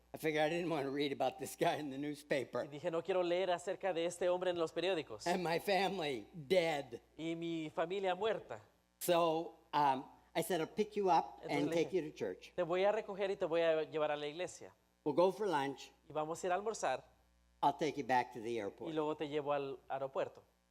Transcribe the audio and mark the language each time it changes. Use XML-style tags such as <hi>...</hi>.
<en>I figured I didn't want to read about this guy in the newspaper.</en> <es>Y dije, no quiero leer acerca de este hombre en los periódicos.</es> <en>And my family dead.</en> <es>Y mi familia muerta.</es> <en>So I said, "I'll pick you up and</en> <es>Entonces le</es> <en>take</en> <es>dije-</es> <en>you to church.</en> <es>Te voy a recoger y te voy a llevar a la iglesia.</es> <en>We'll go for lunch.</en> <es>Y vamos a ir a almorzar</es> <en>I'll take you back to the</en> <es>y</es> <en>airport."</en> <es>luego te llevo al aeropuerto.</es>